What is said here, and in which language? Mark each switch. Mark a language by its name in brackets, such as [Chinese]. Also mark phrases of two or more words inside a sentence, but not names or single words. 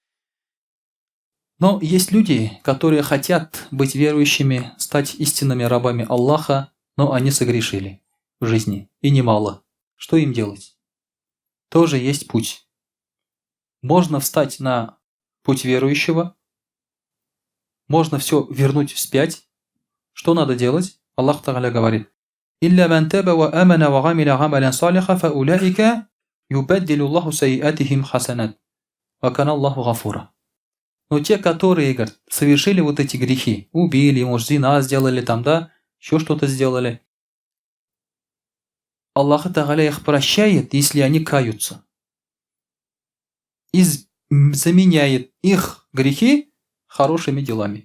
[Russian] Но есть люди, которые хотят быть верующими, стать истинными рабами Аллаха, но они согрешили в жизни, и немало. Что им делать? Тоже есть путь. Можно встать на путь верующего, можно все вернуть вспять. Что надо делать? [Arabic] الله تعالى [Russian] говорит: [Arabic] «إلا من تاب وآمن وعمل عملا صالحا فأولئك يبدل الله سيئاتهم حسنات. وكان الله غفورا». [Russian] Но те, которые, говорят, совершили вот эти грехи, убили, может, зина сделали там, да, еще что-то сделали, [Arabic] الله تعالى [Russian] их прощает, если они каются. И заменяет их грехи хорошими делами.